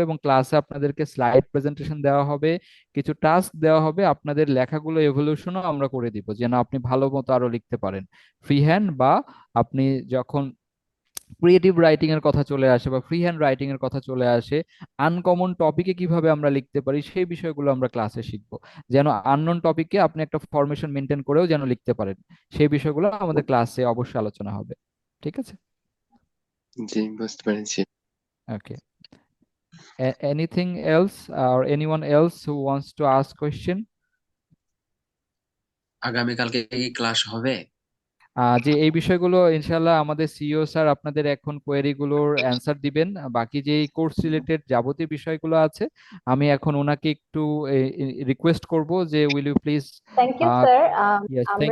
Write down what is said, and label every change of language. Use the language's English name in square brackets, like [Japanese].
[Bangla] এবং ক্লাসে আপনাদেরকে স্লাইড প্রেজেন্টেশন দেওয়া হবে, কিছু টাস্ক দেওয়া হবে, আপনাদের লেখাগুলো এভলিউশনও আমরা করে দিব যেন আপনি ভালো মতো আরো লিখতে পারেন ফ্রি হ্যান্ড, বা আপনি যখন ক্রিয়েটিভ রাইটিং এর কথা চলে আসে বা ফ্রি হ্যান্ড রাইটিং এর কথা চলে আসে, আনকমন টপিকে কিভাবে আমরা লিখতে পারি সেই বিষয়গুলো আমরা ক্লাসে শিখবো। যেন আননোন টপিকে আপনি একটা ফরমেশন মেনটেন করেও যেন লিখতে পারেন, সেই বিষয়গুলো আমাদের ক্লাসে অবশ্যই আলোচনা হবে, ঠিক আছে? জি, বুঝতে পেরেছি। [English] Okay, anything else or anyone else who wants to ask question? [Bangla] আগামীকালকে কি ক্লাস হবে? যে এই বিষয়গুলো ইনশাল্লাহ আমাদের সিইও স্যার আপনাদের এখন কোয়েরি গুলোর অ্যান্সার দিবেন। বাকি যে কোর্স রিলেটেড যাবতীয় বিষয়গুলো আছে আমি এখন ওনাকে একটু রিকোয়েস্ট করব যে [English] Will you please. Thank you sir. Yes, thank